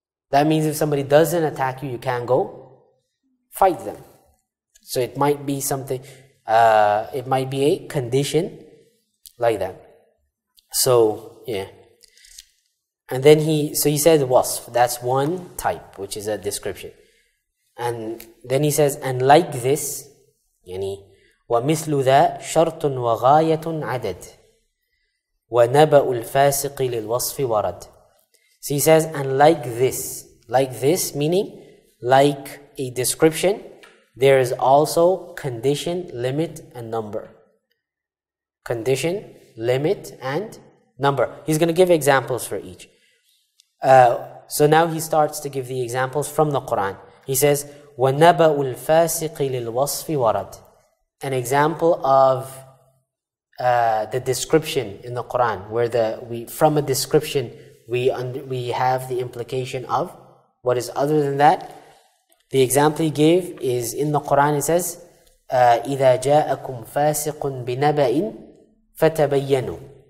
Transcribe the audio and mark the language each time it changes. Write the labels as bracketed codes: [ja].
[en] That means if somebody doesn't attack you, you can't go fight them. So it might be something, it might be a condition like that. So, yeah. And then he said wasf, that's one type, which is a description. And then he says, and like this, [ar] يعني ومثل ذا شرط وغاية عدد وَنَبَأُ الْفَاسِقِ لِلْوَصْفِ وَرَدْ. [en] So he says, and like this meaning, like a description, there is also condition, limit, and number. Condition, limit, and number. He's going to give examples for each. So now he starts to give the examples from the Qur'an. He says, [ar] وَنَبَأُ الْفَاسِقِ لِلْوَصْفِ وَرَدْ. [en] An example of the description in the Qur'an, where from a description we have the implication of what is other than that. The example he gave is in the Qur'an. It says, [ar] إِذَا جَاءَكُمْ فَاسِقٌ بِنَبَإٍ فَتَبَيَّنُوا.